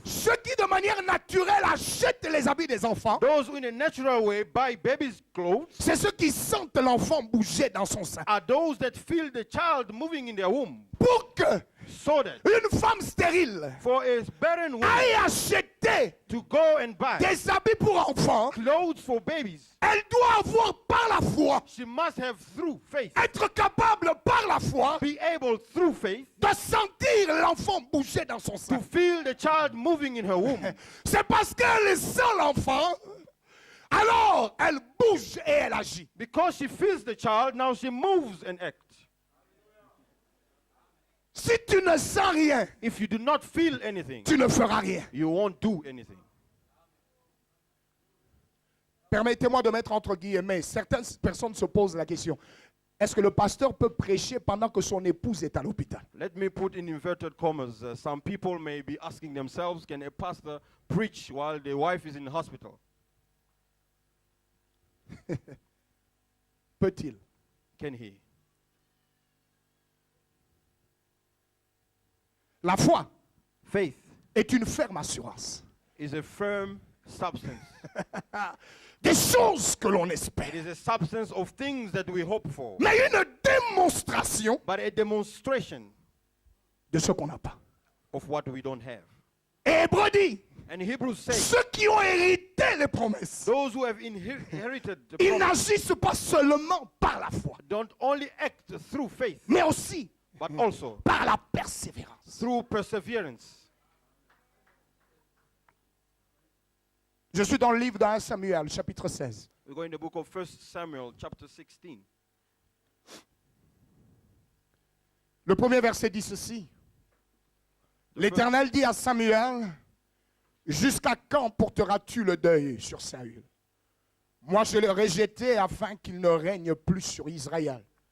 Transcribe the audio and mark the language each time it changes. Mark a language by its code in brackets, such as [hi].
[fr] ceux qui de manière naturelle achètent les habits des enfants, [en] those who in a natural way buy babies' clothes [fr] c'est ceux qui sentent l'enfant bouger dans son sein. [en] are those that feel the child moving in their womb. [fr] Pour que [en] So that [fr] une femme stérile [en] for a barren woman [fr] aille acheter [en] to go and buy [fr] des habits pour enfants, [en] clothes for babies, [fr] elle doit avoir par la foi, [en] she must have through faith, [fr] être capable par la foi [en] be able through faith [fr] de sentir l'enfant bouger dans son [en] to [fr] sein. [en] feel the child moving in her womb. [fr] C'est parce qu'elle sent l'enfant, alors elle bouge et elle agit. [en] Because she feels the child, now she moves and acts. [fr] Si tu ne sens rien, [en] If you do not feel anything, [fr] tu ne feras rien. [en] you won't do anything. [fr] Permettez-moi de mettre entre guillemets, certaines personnes se posent la question, est-ce que le pasteur peut prêcher pendant que son épouse est à l'hôpital? [en] Let me put in inverted commas. Some people may be asking themselves, can a pastor preach while the wife is in the hospital? [fr] Peut-il? [en] Can he? [fr] La foi [en] Faith [fr] est une ferme assurance [en] is a firm substance. [fr] des choses que l'on [en] It [fr] espère, [en] is a substance of things that we hope for, [fr] mais une démonstration [en] but a demonstration [fr] de ce qu'on n'a pas. [en] of what we don't have. [fr] Et Hébreu dit, [en] And Hebrews say, [fr] ceux qui ont hérité les promesses, [en] those who have inherited the [fr] ils [en] promise [fr] n'agissent pas seulement par la foi, [en] don't only act through faith, [fr] mais aussi [en] but also [fr] par la persévérance. [en] through perseverance. [fr] Je suis dans le livre de 1 Samuel, chapitre 16. [en] We go in the book of 1 Samuel, chapter 16. [fr] Le premier verset dit ceci. L'Éternel dit à Samuel, jusqu'à quand porteras-tu le deuil sur Saül? Moi je l'ai rejeté afin qu'il ne règne plus sur Israël.